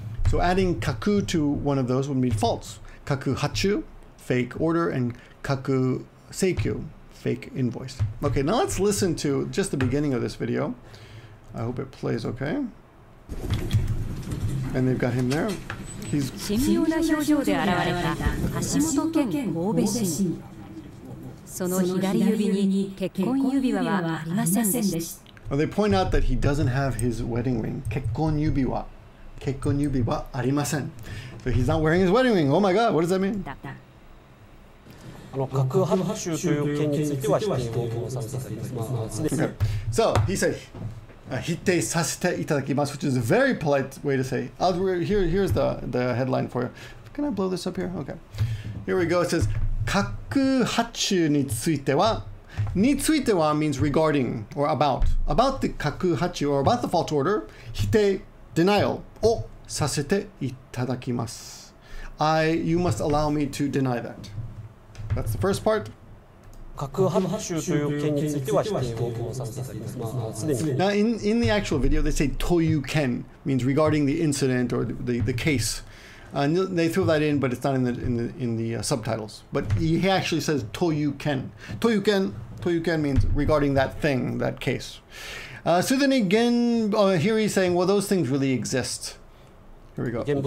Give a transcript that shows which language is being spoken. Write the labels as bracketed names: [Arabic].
[English] So adding kakuu to one of those would mean false. Kakuu hacchuu, fake order, and kakuu seikyuu, fake invoice. Okay, now let's listen to just the beginning of this video. I hope it plays okay. And they've got him there. He's... [Japanese] 神妙な表情で現れた橋本健神戸市議。その左指に結婚指輪はありませんでした。 [English] Well, they point out that he doesn't have his wedding ring. [Japanese] 結婚指輪ありません. [English] So he's not wearing his wedding ring. Oh my God, what does that mean? [Japanese] 架空発注という件については否定をさせていただきます。 [English] Okay. So he said, [Japanese] 否定させていただきます, [English] which is a very polite way to say. Here's the headline for you. Can I blow this up here? Okay. Here we go. It says, [Japanese] 架空発注については [English] means regarding or about the 架空発注 or about the false order. [Japanese] 否定 denial をさせていただきます. [English] You must allow me to deny that. That's the first part. [Japanese] 架空発注という件については否定をさせていただきます。 [English] Now, in the actual video, they say toyuken means regarding the incident or the case. They throw that in, but it's not in the subtitles. But he actually says toyuken. Toyuken means regarding that thing, that case. So then again, here he's saying, well, those things really exist. Here we go.